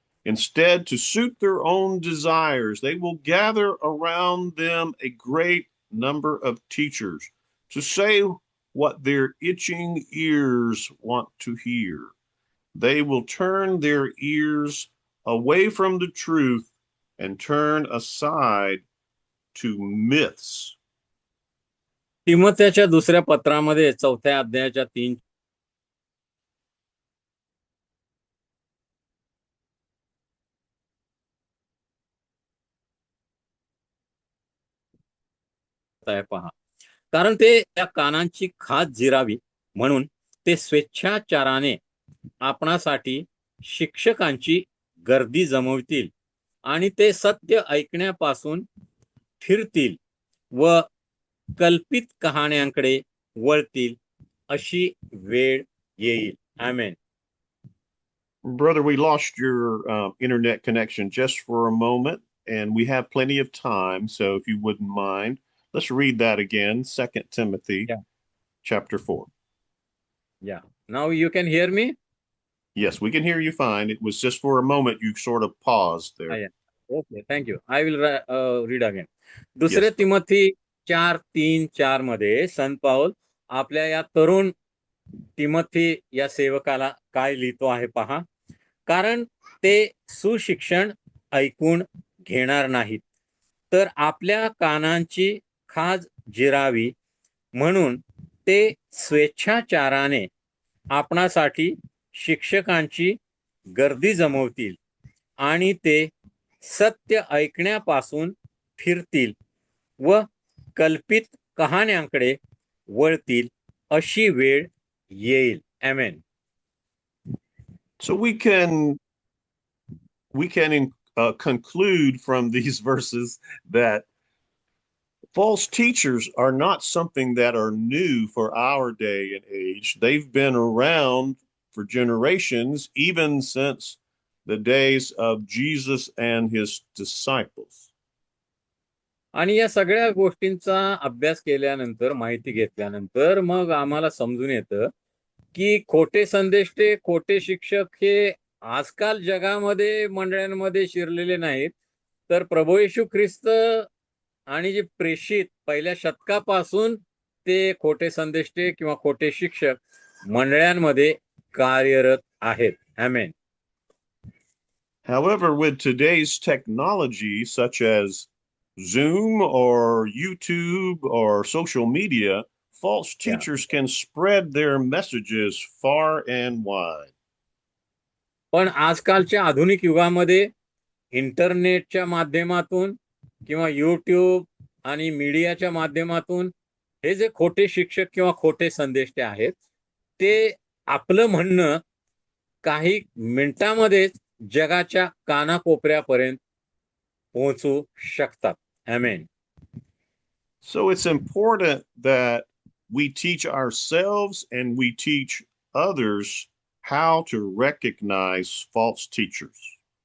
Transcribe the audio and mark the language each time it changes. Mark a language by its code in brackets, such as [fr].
[en] Instead, to suit their own desires, they will gather around them a great number of teachers to say what their itching ears want to hear. They will turn their ears away from the truth and turn aside to myths. [mr] तिमोथ्याच्या 2ऱ्या पत्रामध्ये 4थ्या अध्यायाच्या 3 आहे पहा. कारण ते त्या कानांची खाज जिरावी म्हणून ते स्वेच्छाचाराने आपणासाठी शिक्षकांची गर्दी जमवतील आणि ते सत्य ऐकण्यापासून फिरतील व कल्पित कहाण्यांकडे वळतील अशी वेळ येईल. आमेन. [en] Brother, we lost your internet connection just for a moment, and we have plenty of time. So if you wouldn't mind, let's read that again. 2 Timothy Yeah. chapter 4. Yeah. Now you can hear me? Yes, we can hear you fine. It was just for a moment you sort of paused there. Yeah. Okay, thank you. I will read again. [mr] दुसरे [en] Yes. [mr] Timothy 4:3-4 मध्ये संत पाऊल आपल्या या तरुण तिमोथी या सेवकाला काय लिहितो आहे पहा. कारण ते सुशिक्षण ऐकून घेणार नाहीत, तर आपल्या कानांची खाज जिरावी म्हणून ते स्वेच्छाचाराने आपणासाठी शिक्षकांची गर्दी जमवतील आणि ते सत्य ऐकण्यापासून फिरतील व कल्पित कहाण्यांकडे वळतील अशी वेळ येईल. आमेन. [en] So we can conclude from these verses that false teachers are not something that are new for our day and age. They've been around for generations, even since the days of Jesus and his disciples. [mr] आणि या सगळ्या गोष्टींचा अभ्यास केल्यानंतर, माहिती घेतल्यानंतर मग आम्हाला समजून येतं की खोटे संदेष्टे, खोटे शिक्षक हे आजकाल जगामध्ये मंडळांमध्ये शिरलेले नाहीत, तर प्रभू येशू ख्रिस्त आणि जे प्रेषित पहिल्या शतकापासून ते खोटे संदेष्टे किंवा खोटे शिक्षक मंडळांमध्ये कार्यरत आहेत. आमेन. [en] However, with today's technology, such as Zoom or YouTube or social media, false teachers can spread their messages far and wide. [mr] पण आजकालच्या आधुनिक युगामध्ये इंटरनेटच्या माध्यमातून किंवा YouTube आणि मीडियाच्या माध्यमातून हे जे खोटे शिक्षक किंवा खोटे संदेष्टे आहेत, ते आपलं म्हणणं काही मिनिटांमध्येच जगाच्या कानाकोपऱ्यापर्यंत पोहोचू शकतात. आमेन. [en] So it's important that we teach ourselves and we teach others how to recognize false teachers.